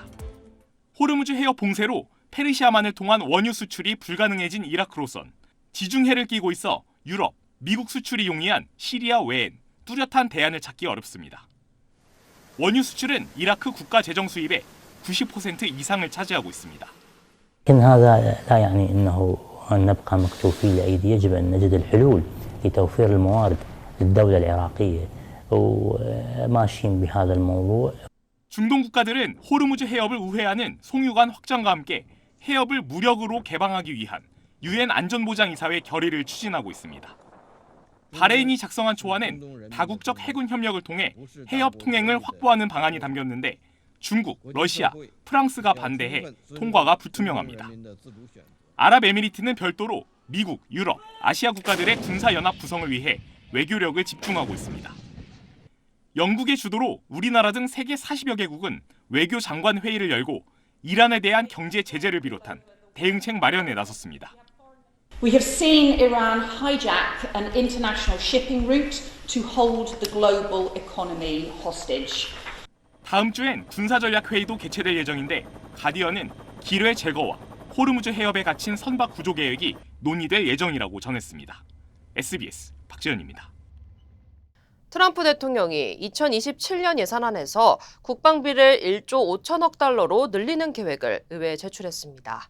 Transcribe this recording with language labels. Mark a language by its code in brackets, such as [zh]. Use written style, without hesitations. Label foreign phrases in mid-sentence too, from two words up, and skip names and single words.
[ko] 호르무즈 해협 봉쇄로 페르시아만을 통한 원유 수출이 불가능해진 이라크로선 지중해를 끼고 있어 유럽, 미국 수출이 용이한 시리아 외엔 뚜렷한 대안을 찾기 어렵습니다. 원유 수출은 이라크 국가 재정 수입의 90% 이상을 차지하고 있습니다. [ar] لكن هذا لا يعني أنه نبقى مكتوفين الأيدي، يجب أن نجد الحلول لتوفير الموارد للدولة العراقية وماشيين بهذا الموضوع. [ko] 중동 국가들은 호르무즈 해협을 우회하는 송유관 확장과 함께 해협을 무력으로 개방하기 위한 유엔 안전보장이사회 결의를 추진하고 있습니다. 바레인이 작성한 초안엔 다국적 해군 협력을 통해 해협 통행을 확보하는 방안이 담겼는데 중국, 러시아, 프랑스가 반대해 통과가 불투명합니다. 아랍에미리트는 별도로 미국, 유럽, 아시아 국가들의 군사연합 구성을 위해 외교력을 집중하고 있습니다. 영국의 주도로 우리나라 등 세계 40여 개국은 외교 장관 회의를 열고 이란에 대한 경제 제재를 비롯한 대응책 마련에 나섰습니다. [en] We have seen Iran hijack an international shipping route to hold the global economy hostage. [ko] 다음 주엔 군사전략 회의도 개최될 예정인데 가디언은 기뢰 제거와 호르무즈 해협에 갇힌 선박 구조 계획이 논의될 예정이라고 전했습니다. SBS 박지현입니다. 트럼프 대통령이 2027년 예산안에서 국방비를 1조 5천억 달러로 늘리는 계획을 의회에 제출했습니다.